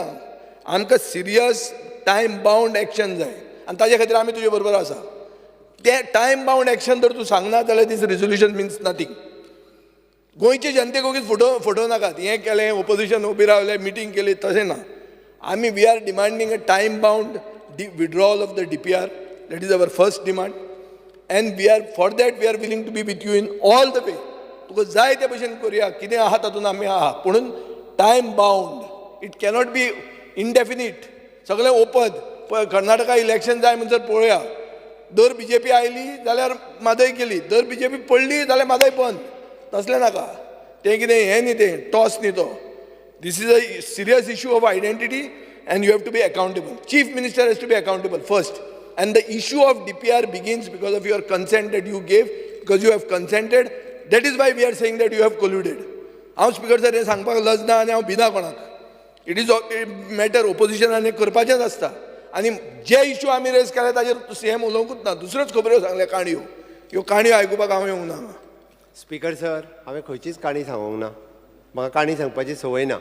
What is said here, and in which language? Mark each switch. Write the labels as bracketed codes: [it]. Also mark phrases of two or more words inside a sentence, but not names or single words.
[kok] आमकां [en] serious time bound action [kok] जाय आनी ताजे खातीर आमी तुजे बरोबर आसा. ते [en] time bound action [kok] जर तूं सांगना जाल्यार [en] this resolution means nothing. [kok] गोंयचे जनतेक ओगीच फटोव नाकात. हें केलें, ओपोजिशन उबी रावलें, मिटींग केली, तशें ना. [en] आमी we are demanding a time bound withdrawal of the DPR. That is our first demand. And for that we are willing to be with you in all the way. [kok] तुका जाय त्या भशेन करुया, कितें आहा तातूंत आमी आहा. [en] पुणून time bound. It cannot be indefinite. [kok] सगळें ओपन. कर्नाटका इलेक्शन जाय म्हणसर पळोवया. दर BJP आयली जाल्यार म्हादय केली, दर BJP पडली जाल्यार म्हादय बंद. तसलें नाका. तें कितें हें न्ही, तें टॉस न्ही तो. [en] This is a serious issue of identity and you have to be accountable. Chief Minister has to be accountable first. And the issue of DPR begins because of your consent that you gave, because you have consented. That is why we are saying that you have colluded. [kok] हांव [en] Speaker sir [kok] हें सांगपाक लजना आनी हांव भिना कोणाक. [en] it is matter [kok] ओपोजिशनान हें करपाचेंच आसता. आनी जे इश्यू आमी रेज केले ताजेर CM उलोवंकूच ना. दुसऱ्योच खबऱ्यो सांगल्या काणयो. ह्यो काणयो आयकुपाक हांव येवंक ना. [en] Speaker sir, [kok] हांवें खंयचीच काणी सांगूंक ना. म्हाका काणी सांगपाची संवय ना.